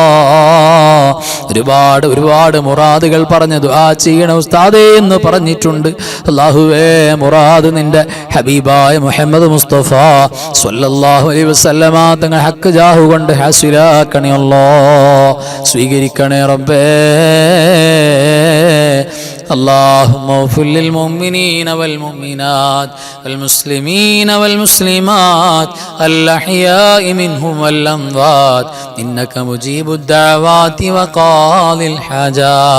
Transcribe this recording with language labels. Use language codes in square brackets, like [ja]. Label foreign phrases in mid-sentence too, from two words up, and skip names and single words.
[ml] ഒരുപാട് മുറാദുകൾ പറഞ്ഞു ദുആ ചെയ്യണം ഉസ്താദേ എന്ന് പറഞ്ഞിട്ടുണ്ട്. അല്ലാഹുവേ മുറാദ് നിന്റെ ഹബീബായ മുഹമ്മദ് മുസ്തഫ [ar] صلى الله عليه وسلم [ml] തങ്ങൾ ഹക്ക് ജാഹു കൊണ്ട് ഹാസിലാക്കണേ അല്ലാ. സ്വീകരിക്കണേ റബ്ബേ. [ar] اللهم اغفر للمؤمنين والمؤمنات والمسلمين والمسلمات الأحياء منهم والأموات إنك مجيب الدعوات وقاضي الحاجات.